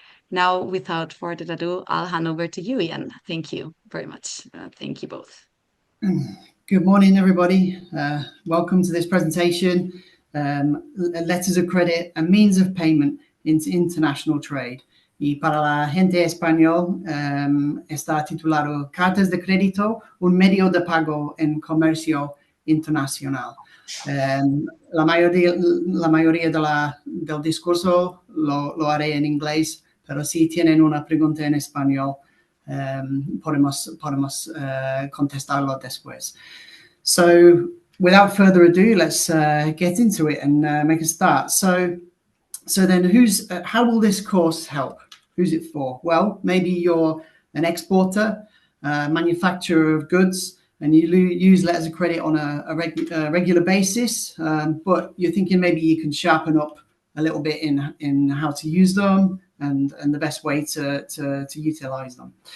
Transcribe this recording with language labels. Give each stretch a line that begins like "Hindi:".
English: Now, without further ado, I'll hand over to you, Ian. Thank you very much. Thank you both. Good morning, everybody. Welcome to this presentation. Letters of credit, a means of payment into international trade.
Spanish: Y para la gente español está titulado Cartas de Crédito, un medio de pago en comercio internacional. La mayoría del discurso lo haré en inglés, pero si tienen una pregunta en español, podemos contestarlo después.
English: So, without further ado, let's get into it and make a start. So then, how will this course help? Who's it for? Well, maybe you're an exporter, manufacturer of goods, and you use letters of credit on a regular basis, but you're thinking maybe you can sharpen up a little bit in how to use them and the best way to utilize them.